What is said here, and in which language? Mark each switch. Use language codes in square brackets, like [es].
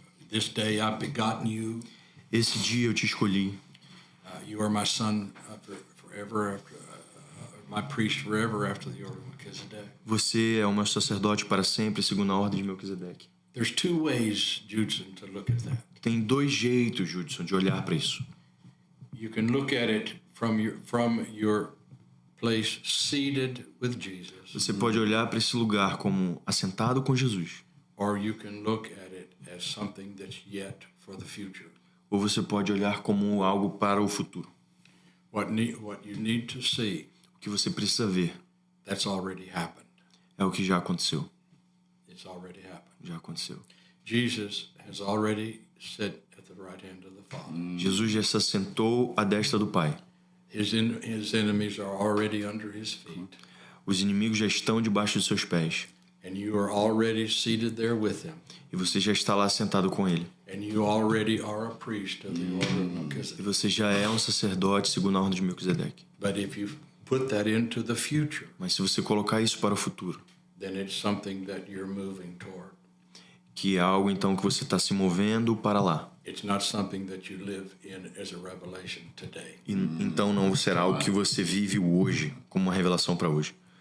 [en] This day I've begotten you. [pt] Esse dia eu te escolhi. [en] You are my son forever, my priest forever after the order of Melchizedek. [pt] Você é o meu sacerdote para sempre, segundo a ordem de Melquisedeque. [en] There's two ways, Judson, to look at that. [pt] Tem dois jeitos, Judson, de olhar para isso. [en] You can look at it from your place seated with Jesus, [pt] Você pode olhar para esse lugar como assentado com Jesus, [en] or you can look at it as something that's yet for the future. [pt] ou você pode olhar como algo para o futuro. [en] What you need to see, [pt] O que você precisa ver [en] that's already happened. [pt] é o que já aconteceu. [en] It's already happened. [pt] Já aconteceu. [en] Jesus has already sat at the right hand of the Father. [pt] Jesus já se assentou à destra do Pai. [en] His enemies are already under his feet. [pt] Os inimigos já estão debaixo dos seus pés. [en] And you are already seated there with him. [pt] E você já está lá sentado com ele. [en] And you already are a priest of the order of [pt] E [en] Melchizedek. [pt] você já é um sacerdote segundo a ordem de Melquisedeque. [en] But if you put that into the future, [pt] Mas se você colocar isso para o futuro, [en] then it's something that you're moving toward. [pt] que é algo então que você está se movendo para lá. [en] It's not something that you live in as a revelation today. [pt] E, então não será algo que você vive hoje, como uma revelação para hoje.